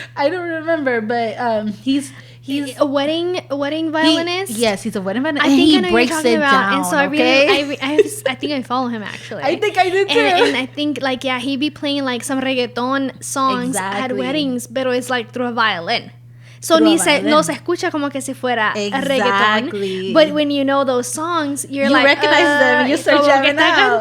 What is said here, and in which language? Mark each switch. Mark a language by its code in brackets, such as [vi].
[en] I don't remember, but he's a wedding violinist. Yes, he's a wedding violinist. I think I know who you're talking about. And so I think I follow him actually. I think I did too. And I think like he'd be playing like some reggaeton songs at weddings, but it's like through a violin. [es] So no se escucha como que si fuera reggaeton. [en] But when you know those songs, you like, recognize them and you start jamming out.